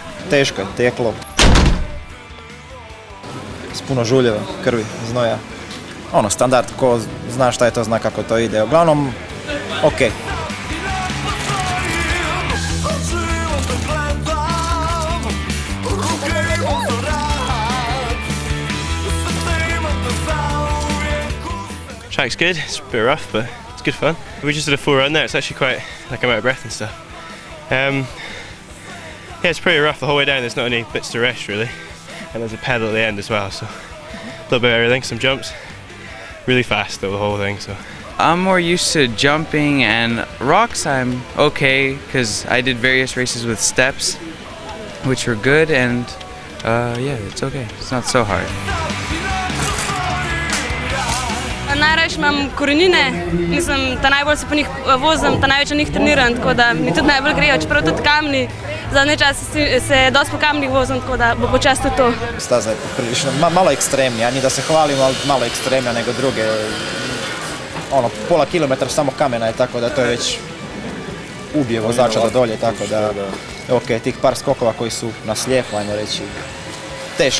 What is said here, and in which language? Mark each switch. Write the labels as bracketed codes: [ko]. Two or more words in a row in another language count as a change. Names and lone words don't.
[hr] Teško je, teklo. S puno žuljeva, krvi, znoja. Standard, ko zna šta je to, zna kako to ide. Uglavnom, okej. [en] Track's good, it's a bit rough, but it's good fun. We just did a full run there, it's actually quite, like, I'm out of breath and stuff. Yeah, it's pretty rough the whole way down, there's not any bits to rest really. And there's a pedal at the end as well, so a little bit of everything, some jumps. Really fast though, the whole thing, so. I'm more used to jumping, and rocks I'm okay, because I did various races with steps, which were good, and yeah, it's okay, it's not so hard. [sl] Najraje imam korenine, mislim, ta najbolj se po njih vozim, ta največ na njih treniram, tako da mi tudi najbolj grejo, čeprav tudi kamni, zadnji čas se dosta po kamnih vozim, tako da bo počesto to. [hr] Staza je prilično malo ekstremnija, ni da se hvalim, ali malo ekstremnija nego druge. Ono, pola kilometra samo kamena je, tako da to je već ubije vozača do dolje, tako da ok, tih par skokova koji su na slijepo, ajmo reći, teški.